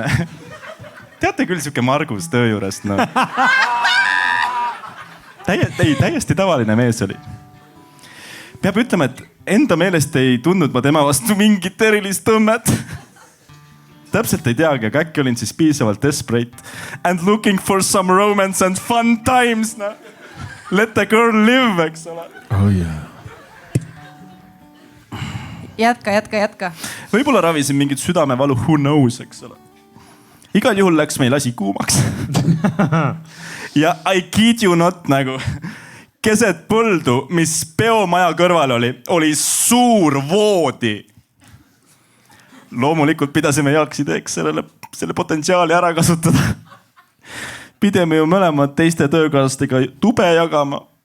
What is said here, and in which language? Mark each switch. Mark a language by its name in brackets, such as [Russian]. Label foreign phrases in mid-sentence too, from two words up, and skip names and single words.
[Estonian] Teate küll siuke Margus töö juurest, no. Täiesti tavaline mees oli. Peab ütlema, et enda meelest ei tundnud ma tema vastu mingit erilist tõmmet. täpselt ei teagi, aga äkki olin siis piisavalt [English] desperate and looking for some romance and fun times, [Estonian] noh. [English] Let the girl live, [Estonian] eks ole. [English] Oh yeah. [Estonian] jätka. Võib-olla ravisin mingit südamevalu, [English] who knows, [Estonian] eks ole. Igal juhul läks meil asi kuumaks. Ja [English] I kid you not [Estonian] nagu keset põldu, mis peomaja kõrval oli suur voodi. Loomulikult pidasime heaks ideeks selle potentsiaali ära kasutada. Pidime ju mõlemad teiste töökaaslastega tube jagama.